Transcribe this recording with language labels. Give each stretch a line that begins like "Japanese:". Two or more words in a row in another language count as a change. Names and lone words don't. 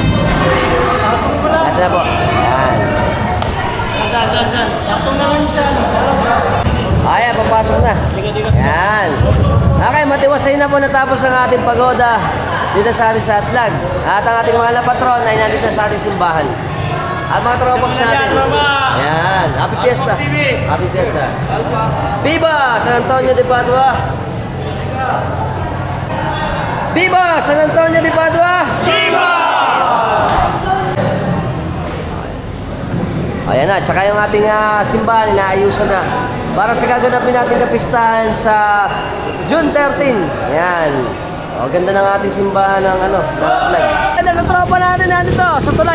Filipino: Ito na po. Yan. Ayan, papasok na. Yan. Okay, matiwasay na po natapos ang ating pagoda dito sa ating sa Atlag. At ang ating mga patron ay nandito sa ating simbahan. At mga tropax natin. Yan.
English: Happy Fiesta. Happy Fiesta.
Spanish: Viva San Antonio de Padua! Viva San Antonio de Padua! Viva!
Filipino: Ayan na, tsaka yung ating simbahan, inaayusan na. Para sa gaganapin natin kapistahan sa June 13. Ayan. O, ganda ng ating simbahan ng Atlag. Ganda ng tropa natin nandito sa tulay.